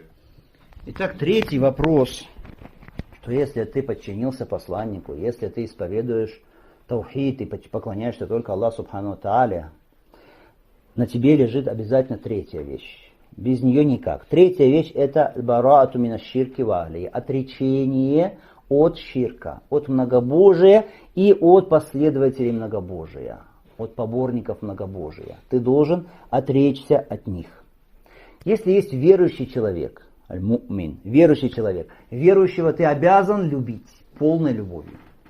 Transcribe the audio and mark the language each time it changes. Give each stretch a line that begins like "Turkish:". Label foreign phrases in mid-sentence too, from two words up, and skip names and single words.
Russian: Итак, третий вопрос, что если ты подчинился посланнику, если ты исповедуешь таухид и поклоняешься только Аллаху
Arabic: سبحانه وتعالى,
Russian: на тебе лежит обязательно третья вещь. Без нее никак. Третья вещь — это
Arabic: براءة من الشرك وأهل,
Russian: отречение от ширка, от многобожия и от последователей многобожия, от поборников многобожия. Ты должен отречься от них. Если есть верующий человек, аль-му'мин, верующий человек, верующего ты обязан любить полной любовью.